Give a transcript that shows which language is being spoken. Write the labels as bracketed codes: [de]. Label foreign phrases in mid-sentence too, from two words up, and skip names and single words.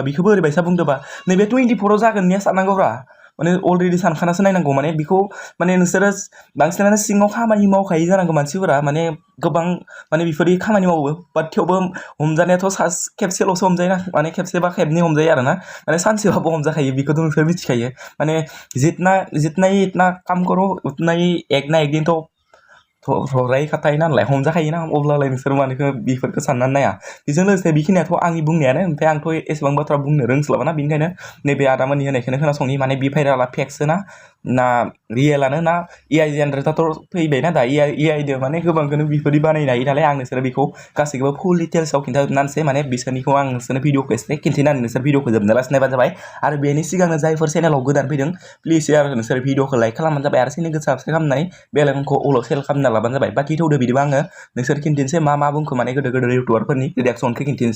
[brx] बिखौबो ओरैबायसा बुंदोंबा नैबे 24आव जागोन होननाया साननांगौब्रा माने अलरेडि सानखानासो नायनांगौ माने बेखौ माने नोंसोरो बांसिनानो सिङाव खामानि मावखायो जानांगौ मानसिफोरा माने गोबां माने बेफोरदि खामानि मावो बाट थेवबो हमजानायाथ' खेबसेल'सो हमजायोना माने खेबसे बा खेबनै हमजायो आरोना माने सानसेबाबो हमजाखायो बेखौथ' नोंसोर मिथिखायो माने [hi] जितना ही इतना काम करो उतना ही एक ना एक दिन तो [brx] खाथायो नालाय हमजाखायोना अब्लालाय नोंसोर मानोखौ बेफोरखौ साननानै नाया बेजों लोगोसे बेखिनियाथ' आंनि बुंनायानो ओमफ्राय आंथ' एसेबां बाथ्रा बुंनो रोंस्लाबाना बेनिखायनो नैबे आदामोननि होनायखौनो खोनासंनि माने बे भाइरेला फेक्सो ना रियेलानो ना एआइ जेनेरेटरथ' फैबायना दा एआइदो माने गोबांखौनो बेफोरबायदि बानायनो हायो नालाय आं नोंसोर बेखौ गासैखौबो फुल डिटेल्सआव खिन्थाजोबनानैसै माने बिसोरनिखौ आं नोंसोरनो भिडिअखौ एसे खिन्थिनानै नोंसोर भिडिअखौ जोबनालासे नायबानो जाबाय आरो बेनि सिगांनो जायफोर चेनेलाव गोदान फैदों प्लिज आरो नोंसोर भिडिअखौ लाइक खालामबानो जाबाय आरो चेनेलखौ साबस्क्राइब खालामनानै बेल आइकनखौ अल सेल खालामना लाबानो जाबाय बाखि थौदो बिदिबा आङो नोंसोर खिन्थिनोसै मा बुंखो माने गोदो इउटुबारफोरनि रिएक्सनखौ खिन्थिनोसै